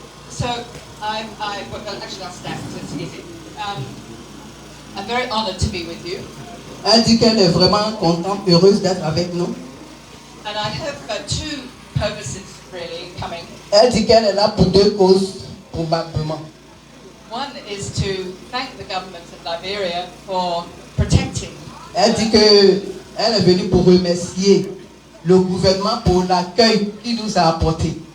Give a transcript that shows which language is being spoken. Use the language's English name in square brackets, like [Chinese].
[English] So, actually I'll stand, so it's easy. I'm very honored to be with you. [French] Elle dit qu'elle est vraiment contente, heureuse d'être avec nous. [English] And I have two purposes really coming. [French] Elle dit qu'elle est là pour deux causes, probablement. [English] One is to thank the government of Liberia for protecting. [French] Elle dit qu'elle est venue pour remercier le gouvernement pour l'accueil qu'il nous a apporté.